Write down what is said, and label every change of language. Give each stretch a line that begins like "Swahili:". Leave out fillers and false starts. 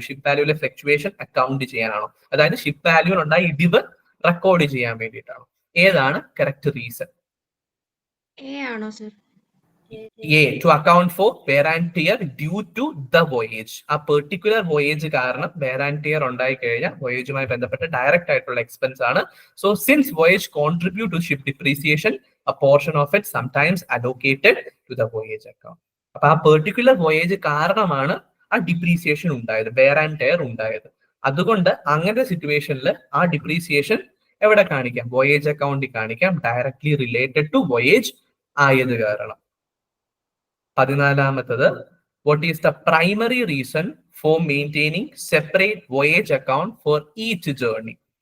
Malayalam: Ship വാല്യൂലെ fluctuation account ചെയ്യാനാണോ? അതായത് ship വാല്യൂനുണ്ടായ ഇടിവ് റെക്കോർഡ് ചെയ്യാൻ വേണ്ടിയിട്ടാണോ? ഏതാണ് കറക്റ്റ് റീസൺ? എ ആണോ sir?
English: A, to account for wear and tear due to the voyage.
Malayalam: ആ പെർട്ടിക്കുലർ വോയേജ് കാരണം വെയർ ആൻഡ് ടിയർ ഉണ്ടായി കഴിഞ്ഞാൽ വോയേജുമായി ബന്ധപ്പെട്ട ഡയറക്റ്റ് ആയിട്ടുള്ള എക്സ്പെൻസ് ആണ്.
English: So since voyage contribute to ship depreciation, a portion of it sometimes allocated to the voyage account.
Malayalam: അപ്പൊ ആ particular voyage കാരണമാണ് ആ ഡിപ്രീസിയേഷൻ ഉണ്ടായത്, വെയർ ആൻഡ് ടയർ ഉണ്ടായത്. അതുകൊണ്ട് അങ്ങനത്തെ സിറ്റുവേഷനിൽ ആ ഡിപ്രീസിയേഷൻ എവിടെ കാണിക്കാം? വോയേജ് അക്കൗണ്ടിൽ കാണിക്കാം, ഡയറക്ട്ലി റിലേറ്റഡ് ടു വോയേജ് ആയത് കാരണം.
English: 14ാമത്തത്, what is the primary reason for maintaining separate voyage account for each journey?